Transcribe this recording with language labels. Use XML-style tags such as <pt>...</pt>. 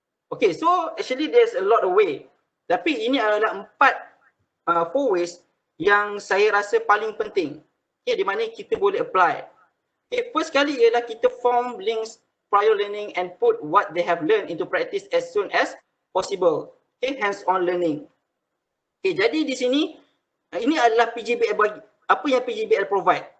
<en>Okay, so actually there's a lot of way.</en> <ms>Tapi ini adalah 4 ways yang saya rasa paling penting. Okay, di mana kita boleh apply.</ms> <en>Okay, first</en> <ms>kali ialah kita</ms> <en>form links prior learning and put what they have learned into practice as soon as possible. Okay, hands-on learning.</en> <ms>Okay, jadi di sini ini adalah PGBL bagi apa yang PGBL provide.</ms>